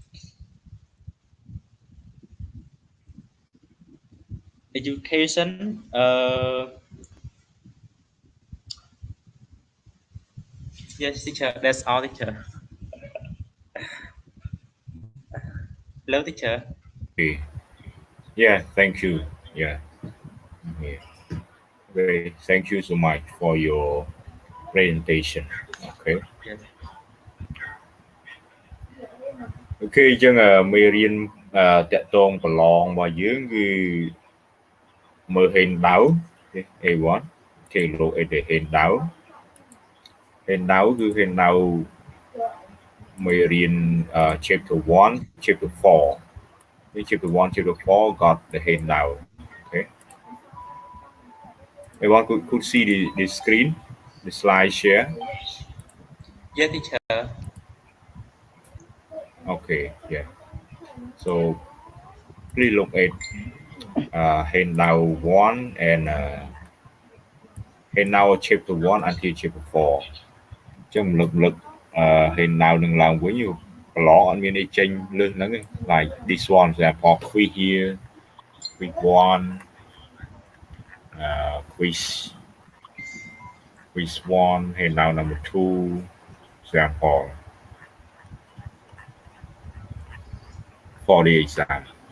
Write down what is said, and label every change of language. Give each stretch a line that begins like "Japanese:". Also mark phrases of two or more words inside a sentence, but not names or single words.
English: Education, yes, teacher, that's all, teacher. Hello, teacher. Okay. Yeah, thank you. Yeah. Yeah. Okay. Thank you so much for your presentation. Okay. Yes.
Khmer: Okay អញ្ចឹងមេរៀនតកតងប្រឡងរបស់យើងគឺមើល handout ទេ A1 គេលោកអីទៅ handout គឺ handout មេរៀន
English: chapter 1 chapter 4 chapter 1 chapter 4 got the handout. Okay. Everyone could see the screen, the slide share. Yes, teacher. Okay, yeah. So please look at handout 1 and handout chapter 1 until chapter 4.
Khmer: ចឹងរំលឹកhandout នឹងឡើងវិញប្រឡងអត់មានអីចេញលើសហ្នឹងទេ
English: like this one example quiz here quiz 1 quiz 1 handout number 2 example for the exam.